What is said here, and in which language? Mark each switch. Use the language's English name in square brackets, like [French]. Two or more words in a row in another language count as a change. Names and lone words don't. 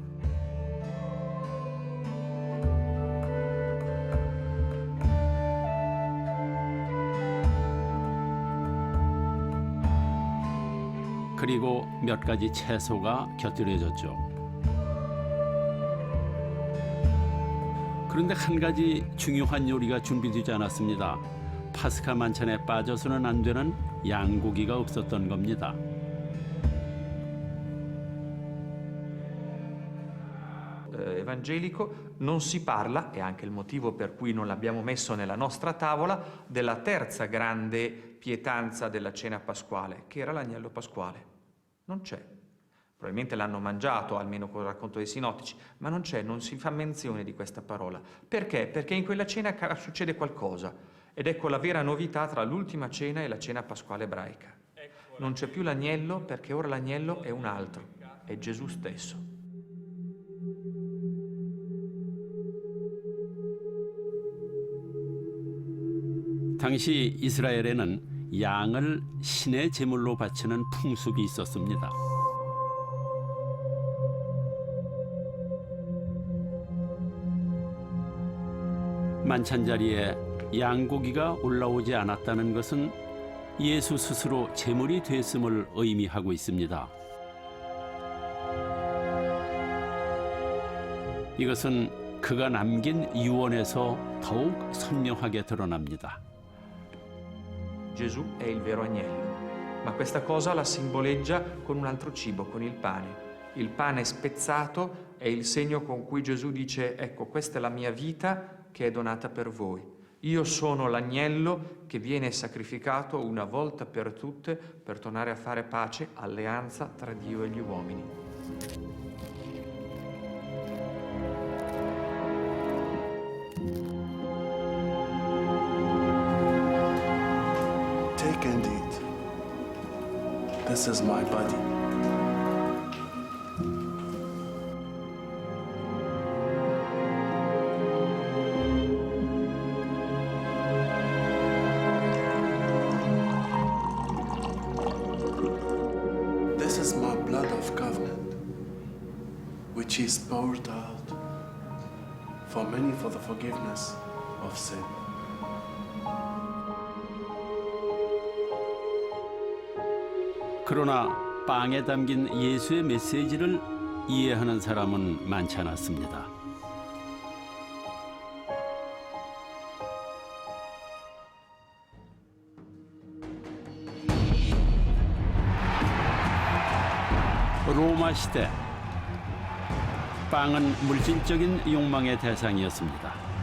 [Korean] 그리고 몇 가지 채소가 곁들여졌죠. 그런데 한 가지 중요한 요리가 준비되지 않았습니다. 파스카 만찬에 빠져서는 안 되는 양고기가 없었던 겁니다. [Italian] Evangelico non si parla, è anche il motivo per cui non l'abbiamo messo nella nostra tavola, della terza grande pietanza della cena pasquale, che era l'agnello pasquale. Non c'è. Probabilmente l'hanno mangiato, almeno con il racconto dei sinottici, ma non c'è, non si fa menzione di questa parola. Perché? Perché in quella cena succede qualcosa, ed ecco la vera novità tra l'ultima cena e la cena pasquale ebraica. Non c'è più l'agnello, perché ora l'agnello è un altro, è Gesù stesso. [Korean] 당시 이스라엘에는 양을 신의 제물로 바치는 풍습이 있었습니다. 만찬 자리에 양고기가 올라오지 않았다는 것은 예수 스스로 제물이 됐음을 의미하고 있습니다. 이것은 그가 남긴 유언에서 더욱 선명하게 드러납니다. [Italian] Gesù è il vero agnello, ma questa cosa la simboleggia con un altro cibo, con il pane. Il pane spezzato è il segno con cui Gesù dice: ecco, questa è la mia vita che è donata per voi. Io sono l'agnello che viene sacrificato una volta per tutte per tornare a fare pace, alleanza tra Dio e gli uomini. [English] Take and eat. This is my body. This is my blood of covenant, which is poured out for many for the forgiveness of sin. [Korean] 그러나 빵에 담긴 예수의 메시지를 이해하는 사람은 많지 않았습니다. 로마 시대, 빵은 물질적인 욕망의 대상이었습니다.